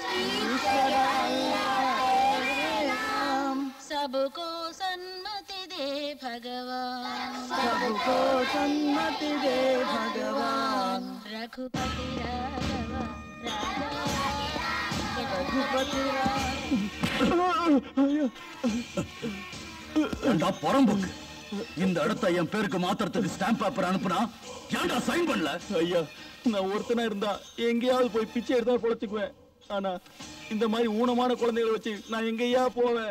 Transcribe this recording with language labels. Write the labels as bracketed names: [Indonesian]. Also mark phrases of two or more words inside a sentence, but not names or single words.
[Hindi] ईश्वर अल्लाह तेरे नाम सबको सन्मति दे भगवान सबको सन्मति दे भगवान रघुपति राघव राजा रघुपति [Tamil] ஏண்டா புறம்போக்கு இந்த இடத்தை என் பேருக்கு மாத்திரத்துக்கு [English] stamp paper [Tamil] அனுப்புனா ஏண்டா சைன் பண்ணல? ஐயா நான் ஒருத்தனா இருந்தா எங்கேயாவது போய் பிச்சை எடுத்தா பொழைச்சுக்குவேன். ஆனா இந்த மாதிரி ஊனமான குழந்தைகளை வச்சு நான் எங்கேயா போவேன்?